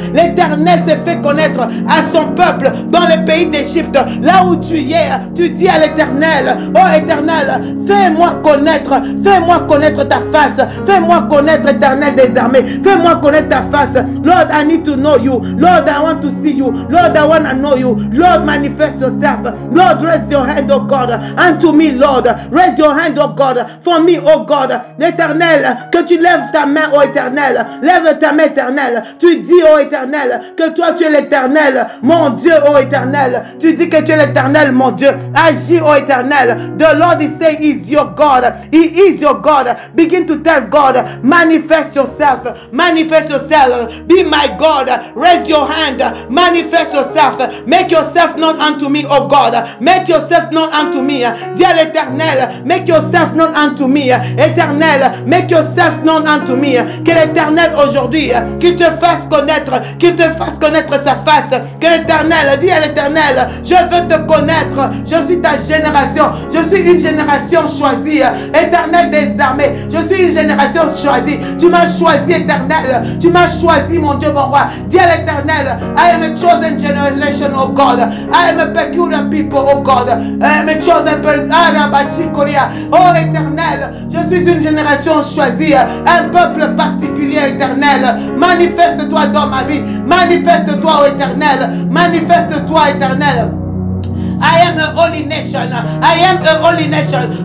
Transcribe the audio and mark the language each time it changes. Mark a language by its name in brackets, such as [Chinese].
[French] L'Éternel s'est fait connaître à son peuple dans le pays d'Égypte. Là où tu es, tu dis à l'Éternel, oh Éternel, fais-moi connaître ta face. Fais-moi connaître, Éternel des armées. Fais-moi connaître ta face. [English] Lord, I need to know you. Lord, I want to see you. Lord, I want to know you. Lord, manifest yourself. Lord, raise your hand, oh God, unto me, Lord. Raise your hand, oh God, for me, oh God. [French] L'Éternel, que tu lèves ta main, oh Éternel. Lève ta main, Éternel. Tu dis, oh Éternel, que toi tu es l'Éternel, mon Dieu, oh Éternel. Tu dis que tu es l'Éternel, mon Dieu. Agis, oh Éternel. [English] The Lord is saying, he is your God. He is your God. Begin to tell God, manifest yourself. Manifest yourself. Be my God. Raise your hand. Manifest yourself. Make yourself known unto me, oh God. Make yourself known unto me. [French] Dis à l'Éternel, [English] make yourself known unto me. Éternel, make yourself known unto me. [French] Que l'Éternel aujourd'hui, qu'il te fasse connaître sa face. Que l'Éternel, dis à l'Éternel, je veux te connaître. Je suis ta génération. Je suis une génération choisie. Éternel des armées, je suis une génération choisie. Tu m'as choisi, Éternel. Tu m'as choisi, mon Dieu, mon roi. Dis à l'Éternel, [English] I am a chosen generation, oh God. I am a peculiar people, oh God. I am a chosen person. [French] Oh Éternel, je suis une génération choisie, un peuple particulier, Éternel. Manifeste-toi dans ma vie. Manifeste-toi, oh Éternel. Manifeste-toi, Éternel. [English] I am a holy nation. I am a holy nation.